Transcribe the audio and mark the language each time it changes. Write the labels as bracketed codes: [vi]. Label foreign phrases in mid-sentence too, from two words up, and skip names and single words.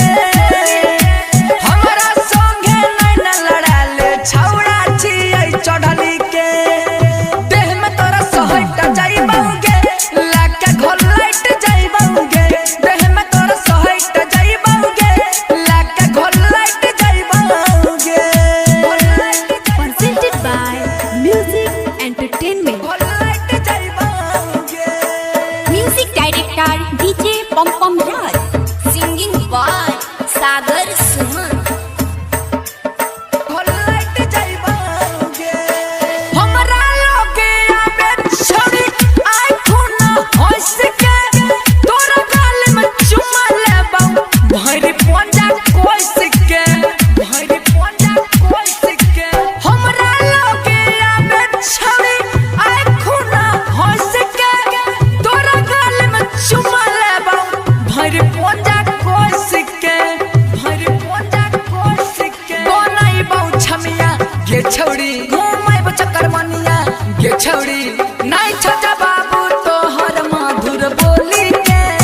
[mai] हमारा संगे नहीं न लड़ाले छौड़ा छिए चढ़ली के देह में तोरा सोहट जाइबाओगे लाके घोलाइट जाइबाओगे देह में तोरा सोहट जाइबाओगे लाके घोलाइट जाइबाओगे [en] Presented by Music Entertainment. [mai] घोलाइट जाइबाओगे [en] Music director DJ Pom Pom Raj. Singing by Sagar Suman. [mai] घोलाइट जाइबाओगे हमरा लोगे आबे छोड़ी आई खूना हंस के तोरा गाल में चुमा लेबाऊ भरी पंजा कोइस के भरी पंजा कोइस के हमरा लोगे आबे छोड़ी आई खूना हंस के तोरा गाल में चुमा लेबाऊ भरी पंजा कोइस के भरी पंजा कोइस के बनाई बाऊ छमिया गे छौड़ी घूमै चकरमनिया गे छौड़ी नहीं छजा बाबू तोहर मधुर बोली के